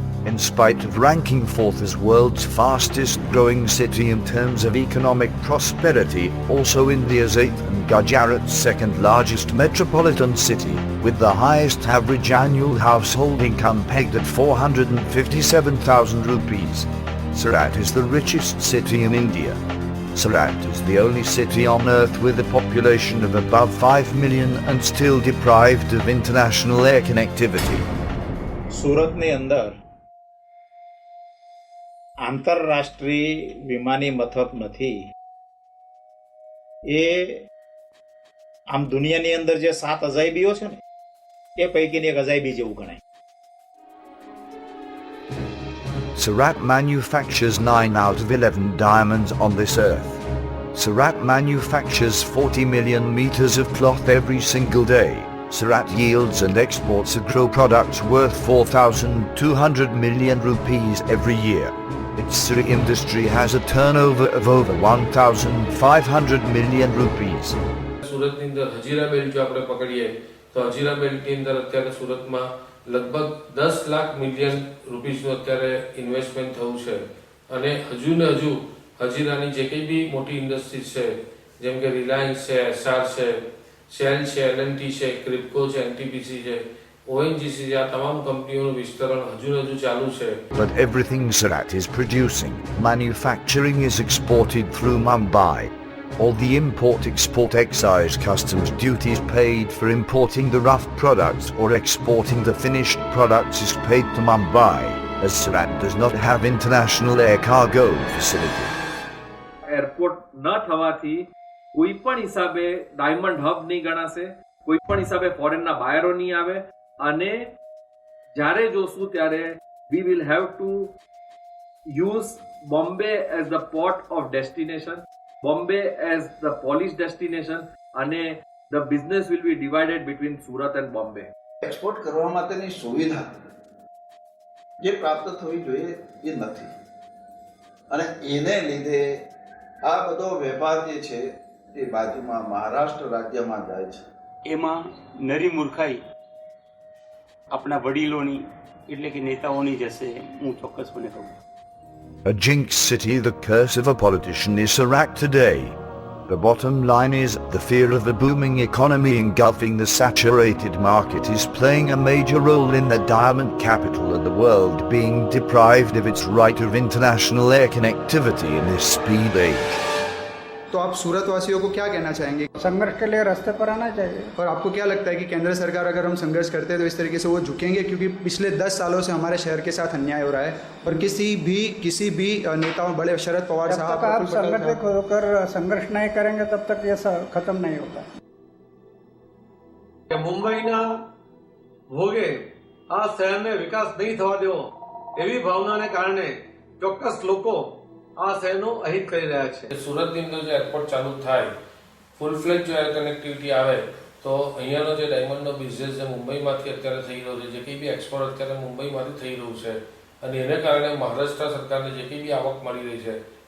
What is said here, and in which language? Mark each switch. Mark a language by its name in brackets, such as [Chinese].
[English] In spite of ranking fourth as world's fastest growing city in terms of economic prosperity, also India's eighth and Gujarat's second largest metropolitan city, with the highest average annual household income pegged at 457,000 rupees. Surat is the richest city in India. Surat is the only city on earth with a population of above 5 million and still deprived of international air connectivity. [Gujarati] સુરતની અંદર આંતરરાષ્ટ્રીય વિમાની મથક નથી. એ આમ દુનિયાની અંદર જે 7 અજાયબીઓ છે ને એ પૈકીની એક અજાયબી જેવું ગણાય. [English] Surat manufactures 9 out of 11 diamonds on this earth. Surat manufactures 40 million meters of cloth every single day. Surat yields and exports agro products worth 4,200 million rupees every year. Its industry has a turnover of over 1,500 million rupees. [Gujarati] સુરતની અંદર Hazira belt જો આપણે પકડીએ તો હજીરા બેલ્ટની અંદર અત્યારે સુરતમાં લગભગ 10 lakh million રૂપીસનું અત્યારે ઇન્વેસ્ટમેન્ટ થયું છે અને હજુ ને હજુ હજીરાની જે કંઈ બી મોટી ઇન્ડસ્ટ્રીઝ છે જેમ કે રિલાયન્સ છે, એસઆર છે, શેલ છે, એલએનટી છે, ક્રિપ્કો છે, એનટીપીસી છે, ઓએનજીસી છે, આ તમામ કંપનીઓનું વિસ્તરણ હજુ ને હજુ ચાલુ છે. [English] But everything Surat is producing, manufacturing is exported through Mumbai. All the import-export excise customs duties paid for importing the rough products or exporting the finished products is paid to Mumbai, as Surat does not have international air cargo facility. [Gujarati] Airport ન થવાથી કોઈ પણ હિસાબે diamond hub નહીં ગણાશે, કોઈ પણ હિસાબે ફોરેનના બાયરો નહીં આવે અને જ્યારે જોશું ત્યારે [English] we will have to use Bombay as the port of destination, Bombay as the polish destination [Gujarati] અને [English] the business will be divided between Surat and Bombay. [Gujarati] Export કરવા માટેની સુવિધા જે પ્રાપ્ત થવી જોઈએ એ નથી અને એને લીધે આ બધો વેપાર જે છે એ બાજુમાં મહારાષ્ટ્ર રાજ્યમાં જાય છે. એમાં નરી મૂર્ખાઈ આપણા વડીલોની એટલે કે નેતાઓની જશે, હું ચોક્કસપણે કહું. [English] A jinx city, the curse of a politician, is Surat today. The bottom line is the fear of the booming economy engulfing the saturated market is playing a major role in the diamond capital of the world being deprived of its right of international air connectivity in this speed age. [Hindi] तो आप सूरत वासियों को क्या कहना चाहेंगे? संघर्ष के लिए रास्ते पर आना चाहिए. और आपको क्या लगता है कि केंद्र सरकार अगर हम संघर्ष करते हैं तो इस तरीके से वो झुकेंगे? क्योंकि पिछले 10 सालों से हमारे शहर के साथ अन्याय हो रहा है और किसी भी नेताओं, बड़े शरद पवार जब तक आप संगठित होकर संघर्ष नहीं करेंगे तब तक ये खत्म नहीं होगा. [Gujarati] મુંબઈના ભોગે આ શહેરને વિકાસ નહીં થવા દેવો એવી ભાવનાને કારણે ચોક્કસ લોકો આ શહેરનું અહિત કરી રહ્યા છે. સુરતની અંદર જો એરપોર્ટ ચાલુ થાય, ફૂલ ફ્લેજ જો એર કનેક્ટિવિટી આવે તો અહીંયાનો જે ડાયમંડનો બિઝનેસ જે મુંબઈમાંથી અત્યારે થઈ રહ્યો છે, જે કંઈ બી એક્સપોર્ટ અત્યારે મુંબઈમાંથી થઈ રહ્યું છે અને એને કારણે મહારાષ્ટ્ર સરકારને જે કંઈ બી આવક મળી રહી છે